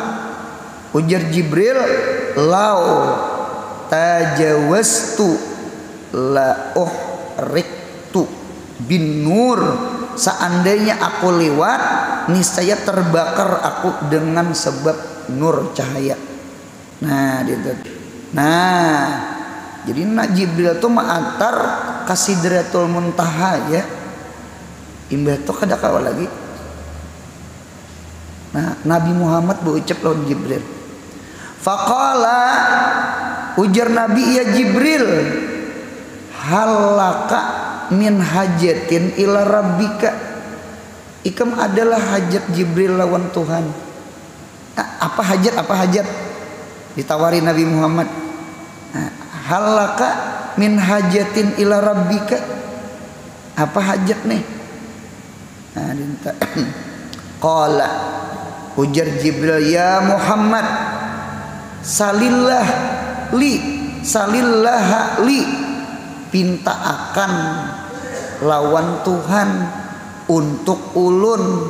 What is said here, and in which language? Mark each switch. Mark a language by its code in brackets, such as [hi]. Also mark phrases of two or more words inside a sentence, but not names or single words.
[bjn] Ujar Jibril, [ar] لو تجاوزت لأحرقت بالنور [bjn] seandainya aku lewat, niscaya terbakar aku dengan sebab nur cahaya. Nah, gitu. Nah, jadi nak Jibril tuh ma'antar ka Sidratul Muntaha ya. Imbah tuh kada kawa lagi. Nah, Nabi Muhammad berucap lawan Jibril. [ar] فقال, ujar Nabi يا جبريل هل لك من حاجة إلى ربك. [bjn] Ikam adalah hajat Jibril lawan Tuhan. Apa hajat? Apa hajat? Ditawari Nabi Muhammad. [ar] هل لك من حاجة إلى ربك. [bjn] Apa hajat nih? Nah, dinta. Qala, ujar Jibril ya Muhammad, [ar] سل الله لي, [bjn] pinta akan lawan Tuhan untuk ulun.